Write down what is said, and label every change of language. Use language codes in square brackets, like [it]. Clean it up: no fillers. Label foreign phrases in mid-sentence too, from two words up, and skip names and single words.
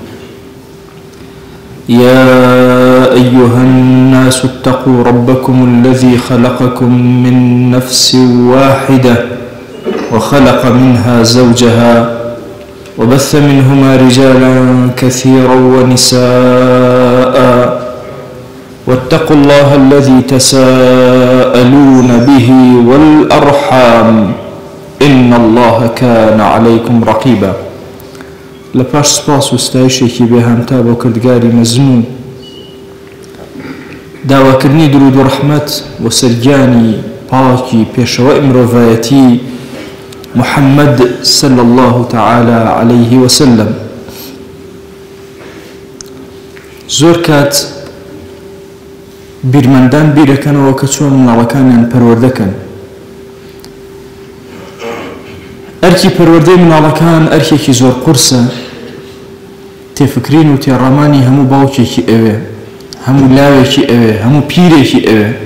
[ar] يا أيها الناس اتقوا ربكم الذي خلقكم من نفس واحدة وخلق منها زوجها وبث منهما رجالا كثيرا ونساء، واتقوا الله الذي تساءلون به والأرحام إن الله كان عليكم رقيبا. [ckb] لپاش سپاس و ستایشێکی بێهامتا بۆ کردگاری مەزنون، داواکردنی درود و ڕەحمەت و سەرگیانی پاکی پێشەوەی مرۆڤایەتی محەممەد [ar] صلی الله تعالى عليه وسلم. [ckb] زۆر کات بیرمەندان بیرەکەنەوە کە چۆن مناڵەکانیان پەروەردەکەن. ئەرکی پەروەردەی مناڵەکان ئەرکێکی زۆر قورسە، تێفکرین و تێڕامانی هەموو باوکێکی ئەوێ، هەموو لاوێکی ئەوێ، هەموو پیرێکی ئەوێ.